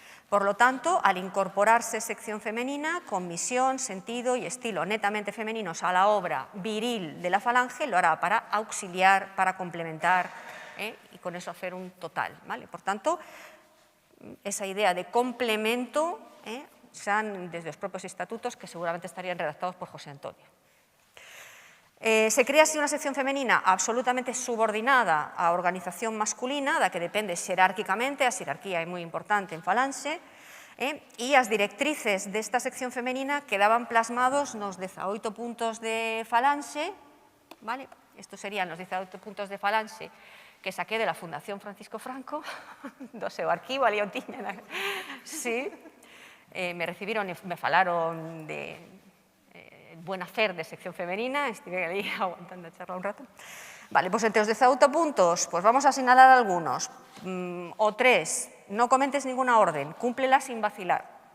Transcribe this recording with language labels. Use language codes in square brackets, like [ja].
[es] Por lo tanto, al incorporarse sección femenina, con misión, sentido y estilo netamente femeninos a la obra viril de la Falange, lo hará para auxiliar, para complementar y con eso hacer un total. [gl] Por tanto, esa idea de complemento xa desde os propios estatutos que seguramente estarían redactados por José Antonio. Se crea así unha sección femenina absolutamente subordinada á organización masculina, da que depende xerárquicamente, a xerarquía é moi importante en Falanxe, e as directrices desta sección femenina quedaban plasmados nos 18 puntos de Falanxe, estos serían os 18 puntos de Falanxe [es] que saqué de la [gl] Fundación Francisco Franco, do seu arquivo, ali o tiña. Sí, me recibiron e me falaron de buena fer de sección femenina, estive ali aguantando a charla un rato. Pois entre os 18 puntos, [es] vamos a señalar algunos. [gl] O 3, [es] no comentes ninguna orden, cúmplela sin vacilar.